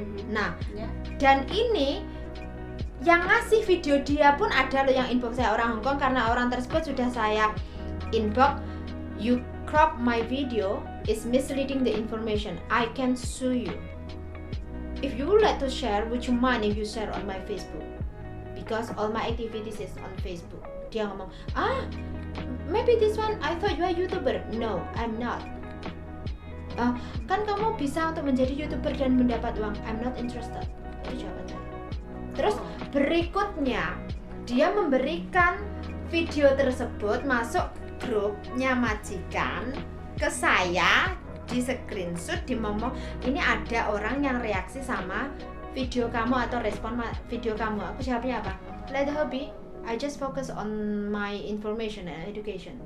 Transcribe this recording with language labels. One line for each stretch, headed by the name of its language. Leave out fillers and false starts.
Indonesian: Nah, dan ini yang ngasih video dia pun ada loh yang inbox saya orang Hong Kong, karena orang tersebut sudah saya inbox,
English: you crop my video, is misleading the information, I can sue you. If you would like to share, would you mind if you share on my Facebook? Because all my activities is on Facebook.
Indonesian: Dia ngomong,
English: maybe this one, I thought you are YouTuber. No, I'm not.
Indonesian: Kan kamu bisa untuk menjadi YouTuber dan mendapat uang.
English: I'm not interested.
Indonesian: Itu jawaban saya. Terus berikutnya, dia memberikan video tersebut masuk grupnya majikan ke saya, di screenshot, di ngomong, ini ada orang yang reaksi sama video kamu atau respon video kamu. Aku jawabnya apa?
English: Let the hobby. I just focus on my information and education.